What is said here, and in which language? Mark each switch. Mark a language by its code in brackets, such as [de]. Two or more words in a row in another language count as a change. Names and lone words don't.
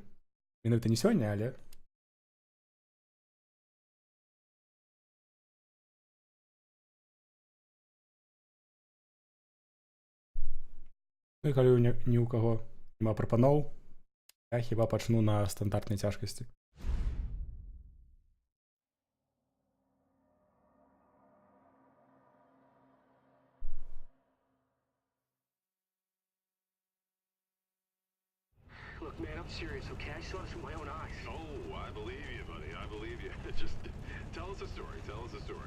[be] Менавіта не сёння, але ну і калі ні ў каго няма прапаноў, я хіба пачну на стандартнай цяжкасці. [en] Look, man, I'm serious, okay? I saw this with my own eyes. Oh, I believe you, buddy. I believe you. Just tell us a story. Tell us a story.